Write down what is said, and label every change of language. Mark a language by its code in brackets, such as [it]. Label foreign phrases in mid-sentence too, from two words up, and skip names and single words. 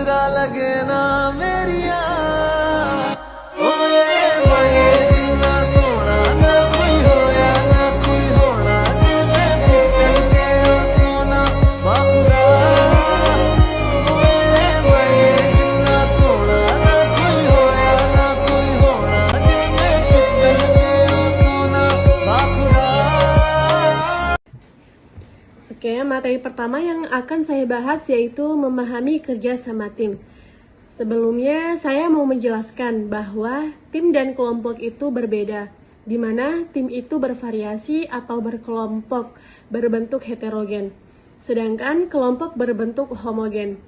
[pa] ਲੱਗੇ ਨਾ ਮੇਰਿਆ ਓ ਮੇਰੇ ਮਾਂਗੇ ਜਿੰਨਾ ਸੋਨਾ ਨਾ ਕੋਈ ਹੋਇਆ ਨਾ ਕੋਈ ਹੋਣਾ ਜਿੰਨੇ ਪਿਘਲ ਕੇ ਓ ਸੋਨਾ ਬਾਖ਼ੁਦਾ ਓ ਮੇਰੇ ਮਾਂਗੇ ਜਿੰਨਾ ਸੋਨਾ ਨਾ ਕੋਈ ਹੋਇਆ ਨਾ ਕੋਈ ਹੋਣਾ ਜਿੰਨੇ ਪਿਘਲ ਕੇ ਓ ਸੋਨਾ ਬਾਖ਼ੁਦਾ. [id] Oke, materi pertama yang akan saya bahas yaitu memahami kerja sama tim. Sebelumnya, saya mau menjelaskan bahwa tim dan kelompok itu berbeda, di mana tim itu bervariasi atau berkelompok berbentuk heterogen, sedangkan kelompok berbentuk homogen.